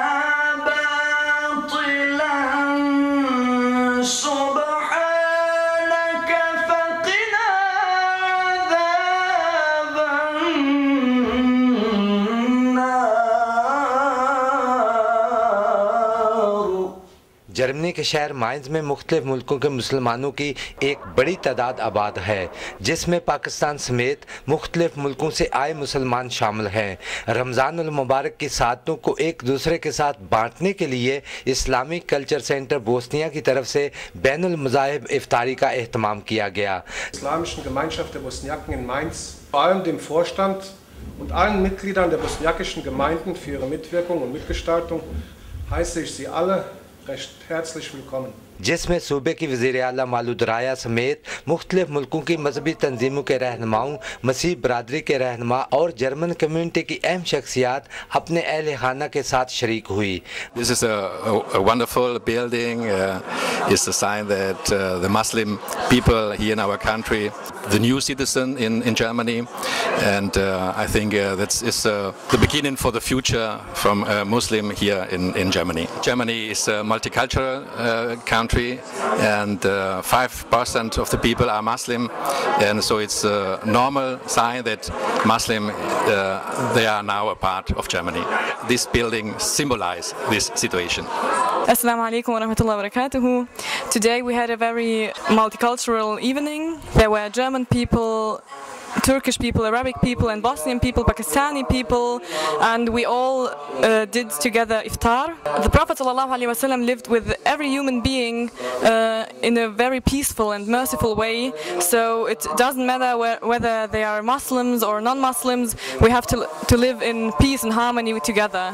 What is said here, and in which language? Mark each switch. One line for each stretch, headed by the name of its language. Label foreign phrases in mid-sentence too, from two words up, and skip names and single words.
Arabic: باطلا سبحانك فقنا عذاب النار।
Urdu: جرمنی کے شہر مائنس میں مختلف ملکوں کے مسلمانوں کی ایک بڑی تعداد آباد ہے، جس میں پاکستان سمیت مختلف ملکوں سے آئے مسلمان شامل ہیں. رمضان المبارک کی سعادتوں کو ایک دوسرے کے ساتھ بانٹنے کے لیے اسلامک کلچر سینٹر بوسنیا کی طرف سے بین المذاہب افطاری کا اہتمام کیا گیا.
German: Islamischen Gemeinschaft der Bosniaken in Mainz, vor allem dem Vorstand und allen Mitgliedern der bosniakischen Gemeinden für ihre Mitwirkung und Mitgestaltung heiße ich Sie alle recht herzlich willkommen।
Urdu: جس میں صوبے کی وزیر اعلیٰ مالود رایا سمیت مختلف ملکوں کی مذہبی تنظیموں کے رہنماؤں، مسیح برادری کے رہنما اور جرمن کمیونٹی کی اہم شخصیات اپنے اہل خانہ کے ساتھ شریک ہوئی.
English: This is a wonderful building. It's a sign that the Muslim people here in our country, the new citizen in Germany, and I think that is the beginning for the future from a Muslim here in Germany. Germany is a multicultural country, and 5% of the people are Muslim, and so it's a normal sign that Muslim they are now a part of Germany. This building symbolizes this situation.
Arabic: السلام عليكم ورحمة الله وبركاته.
English: Today we had a very multicultural evening. There were German people, Turkish people, Arabic people and Bosnian people, Pakistani people, and we all did together iftar. The Prophet ﷺ lived with every human being in a very peaceful and merciful way, so it doesn't matter whether they are Muslims or non-Muslims, we have to live in peace and harmony together.